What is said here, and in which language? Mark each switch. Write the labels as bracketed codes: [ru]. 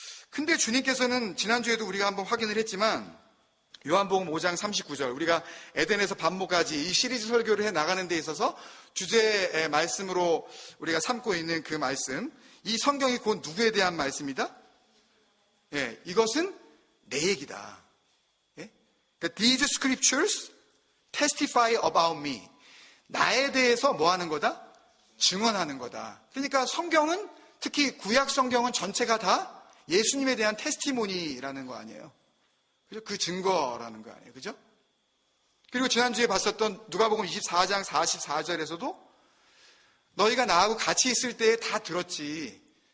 [ko] 근데 주님께서는 지난주에도 우리가 한번 확인을 했지만, 요한복음 5장 39절, 우리가 에덴에서 반모까지 이 시리즈 설교를 해 나가는 데 있어서 주제의 말씀으로 우리가 삼고 있는 그 말씀, 이 성경이 곧 누구에 대한 말씀이다? 예, 이것은 내 얘기다. 예? 그러니까 [en] these scriptures testify about me. [ko] 나에 대해서 뭐 하는 거다? 증언하는 거다. 그러니까 성경은, 특히 구약 성경은 전체가 다 예수님에 대한 테스티모니라는 거 아니에요. 그죠? 그 증거라는 거 아니에요. 그죠? 그리고 지난주에 봤었던 누가복음 24장 44절에서도 너희가 나하고 같이 있을 때 다 들었지.